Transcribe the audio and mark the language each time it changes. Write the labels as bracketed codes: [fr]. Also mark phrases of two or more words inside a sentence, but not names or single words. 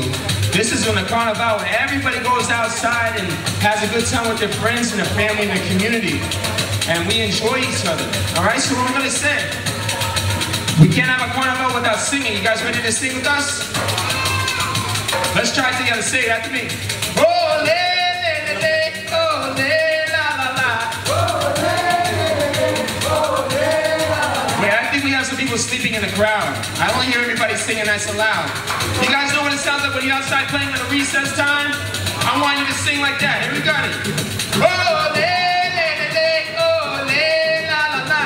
[en] This is when the Carnival where everybody goes outside and has a good time with their friends and their family and their community. And we enjoy each other. Alright, so what I'm gonna say. We can't have a Carnival without singing. You guys ready to sing with us? Let's try it together. Say it after me. Oh, le, le, le, le, oh, le, la, la, la. Oh, le, le, le, oh, le, la, la. Wait, I think we have some people sleeping in the crowd. I don't hear everybody singing nice and loud. You guys know what it sounds like when you're outside playing in the recess time? I want you to sing like that. Here we got it. Oh, le, le, le, le, oh, le, la, la, la.